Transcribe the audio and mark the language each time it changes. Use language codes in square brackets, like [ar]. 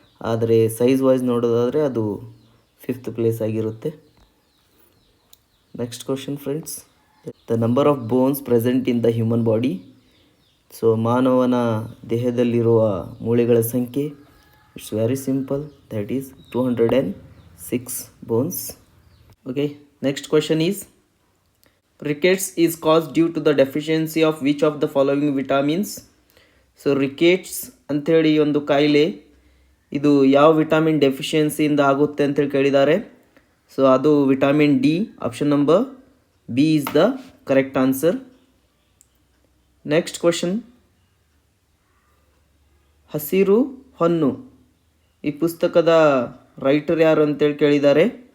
[kn] ಆದರೆ size wise ನೋಡೋದಾದರೆ ಅದು ಫಿಫ್ತ್ ಪ್ಲೇಸ್ ಆಗಿರುತ್ತೆ. [en] Next question friends, the number of bones present in the human body. [kn] So ಮಾನವನ ದೇಹದಲ್ಲಿರುವ ಮೂಳೆಗಳ ಸಂಖ್ಯೆ, [en] It's very simple, that is 206 bones. Okay, next question is, rickets is caused due to the deficiency of which of the following vitamins. [kn] So rickets ಅಂಥೇಳಿ ಒಂದು ಕಾಯಿಲೆ, ಇದು ಯಾವ vitamin ಡೆಫಿಷಿಯನ್ಸಿಯಿಂದ ಆಗುತ್ತೆ ಅಂತೇಳಿ ಕೇಳಿದ್ದಾರೆ. [en] So ಅದು vitamin D, option number B is the correct answer. [kn] Next question, ಹಸಿರು ಹೊನ್ನು, ಈ ಪುಸ್ತಕದ ರೈಟರ್ ಯಾರು ಅಂತೇಳಿ ಕೇಳಿದ್ದಾರೆ.